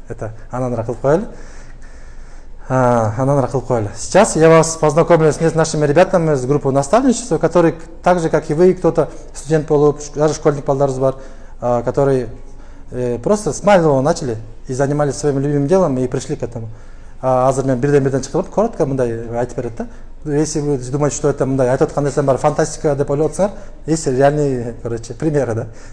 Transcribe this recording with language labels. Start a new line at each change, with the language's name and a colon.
Kyrgyz: Это анан кылып коелу.
Russian: Сейчас я вас познакомлю с нашими ребятами с группы наставничества, которые так же, как и вы, кто-то студент
Kyrgyz: болуп,
Russian: даже школьник
Kyrgyz: балдарыбыз бар,
Russian: которые просто с малого начали и занимались своим любимым делом и пришли к этому.
Kyrgyz: Азыр мен бирден чыгып коротко мындай айтып берет да.
Russian: Если вы думаете, что это
Kyrgyz: мындай айтып аткан нерсе бар, фантастика деп ойлоп атсаңар,
Russian: есть реальные, короче, примеры да.